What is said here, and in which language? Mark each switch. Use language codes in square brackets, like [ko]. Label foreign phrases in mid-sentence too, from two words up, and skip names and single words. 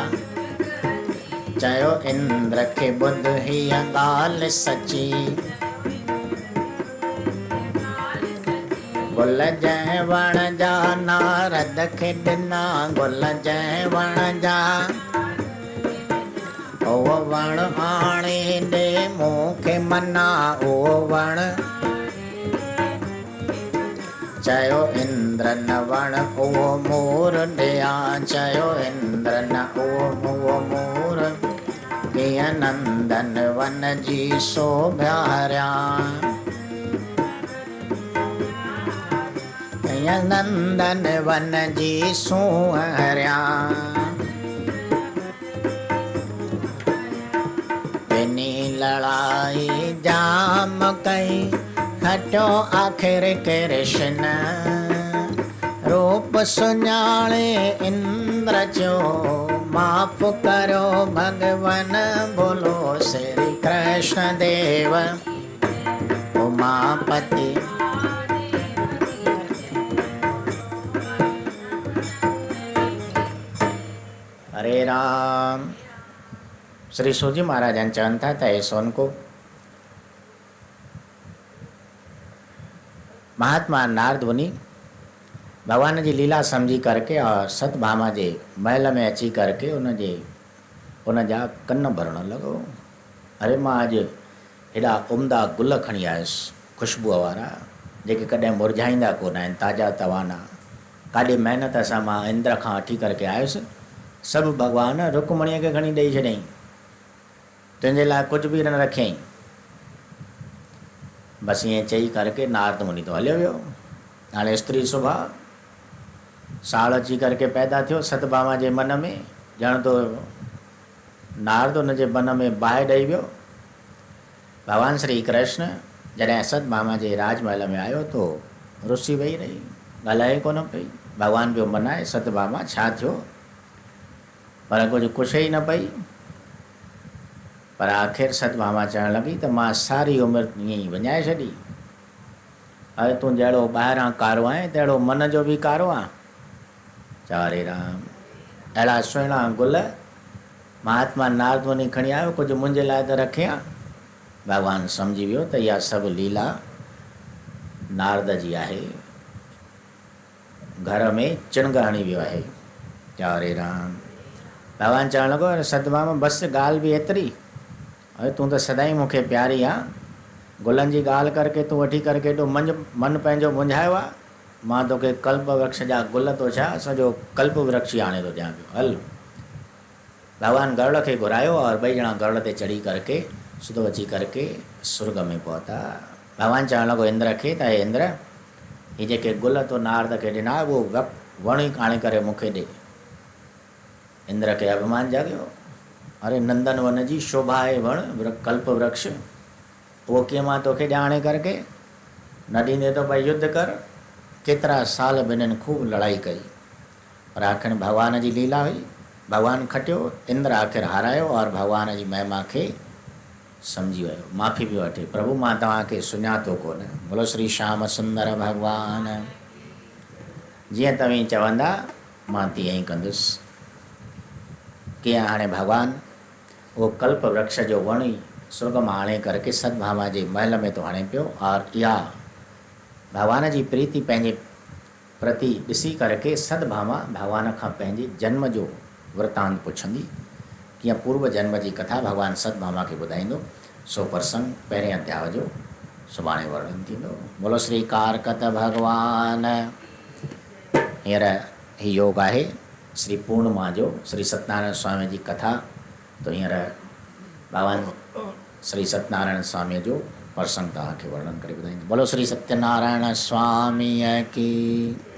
[sd] चयो इंद्र खे ॿुध हीअ ॻाल्हि सची गुल जंहिं वण जा नारद खे ॾिना गुल जंहिं वण जा उहो वण आणे ॾे मूंखे मना उहो वण चयो इंद्र न वण उहो मोर ॾिया चयो इंद्र न उहो मोर कीअं नंदन वन जी शोभ्यारिया कीअं नंदन वन जी सुहरिया बिनी लड़ाई जाम कई खटियो आख़िर कृष्ण रूप सुञाणे इंद्र जो माफ़ करो भगवन बोलो श्री कृष्ण देव उमापति हरे राम। श्री सूजी महाराज चवनि था त ऐसोन को महात्मा नारद मुनि भगवान जी लीला समझी करके और सतभामा जे महल में अची करके उन जा कन भरण लॻो। अरे मां अॼु हेॾा उम्दा गुल खणी आयुसि ख़ुशबूअ वारा जेके कॾहिं मुरझाईंदा कोन आहिनि ताज़ा तवाना काॾे महिनत सां मां इंद्र खां वठी करके आयुसि सभु भॻवान रुकमणीअ खे खणी ॾेई छॾियईं तुंहिंजे लाइ कुझु बि न रखियईं। बसि ईअं चई करके नारद मुनि तो हलियो वियो। हाणे स्त्री सुभाउ साड़ अची करके पैदा थियो सतभामा जे मन में ॼण तो नारद उन जे मन में बाहि ॾेई वियो। भगवान श्री कृष्ण जॾहिं सतभामा जे राजमहल में आयो तो रुसी वेही रही ॻाल्हाए कोन पई। भगवान पियो मनाए सतभामा छा थियो पर कुझु कुछ ई न पई। पर आख़िर सतभामा चवणु लॻी त मां सारी उमिरि ईअं ई विञाए छॾी। अरे तूं जहिड़ो ॿाहिरां कारो आहे तहिड़ो मन जो बि कारो आहे। हरे राम। अहिड़ा सुहिणा गुल महात्मा नारद मुनि खणी आयो कुझु मुंहिंजे लाइ त रखे हा। भगवान सम्झी वियो त इहा सभु लीला नारद जी आहे। घर में चिणग हणी वियो आहे। हरे राम। भगवान चवणु लॻो अरे सतभामा बसि ॻाल्हि बि एतिरी। अरे तूं त सदाईं मूंखे प्यारी आहे गुलनि जी ॻाल्हि करके तूं वठी करके एॾो मन पंहिंजो मुंझायो आहे। मां तोखे कल्प वृक्ष जा गुल तो छा सॼो कल्प वृक्ष ई आणे थो ॾियां पियो हल। भगवान गरुड़ खे घुरायो और ॿई ॼणा गरुड़ ते चढ़ी करके सिधो अची करके स्वर्ग में पहुता। भगवान चवणु लॻो इंद्र खे त हे इंद्र ही जेके गुल तो नारद खे ॾिना उहो वण ई आणे करे मूंखे ॾे। इंद्र खे अभिमान जाॻियो। अरे नंदन वन जी शोभा आहे वण कल्प वृक्ष उहो कीअं मां तोखे ॼाणे करके न ॾींदे त भई युद्ध कर। केतिरा साल ॿिन्हिनि खूब लड़ाई कई पर आख़िर भगवान जी लीला हुई। भगवान खटियो इंद्र आख़िर हारायो और भगवान जी महिमा खे सम्झी वियो माफ़ी पियो वठे प्रभु मां तव्हांखे सुञातो कोन। बोलो श्री श्याम सुंदर भगवान। जीअं तव्हीं चवंदा मां तीअं ई कंदुसि। कीअं हाणे भगवान वो कल्प वृक्ष जो वण ई स्वर्ग में आणे करके सदभामा जे महल में तो हणे पियो। और इहा भगवान जी प्रीति पंहिंजे प्रति ॾिसी करके सदभामा भगवान खां पंहिंजे जन्म जो वृतांत पुछंदी। कीअं पूर्व जन्म जी कथा भगवान सदभामा खे ॿुधाईंदो। सो प्रसंग पहिरें अध्याय जो सुभाणे वर्णन थींदो। बोलो श्री कारकत भगवान। हींअर ही योग आहे श्री पूर्णिमा जो, श्री सत्यनारायण स्वामी जी कथा। तो हींअर भगवान श्री सत्यनारायण स्वामी जो प्रसंग तव्हांखे वर्णन करे ॿुधाईंदो। बोलो श्री सत्यनारायण स्वामी की।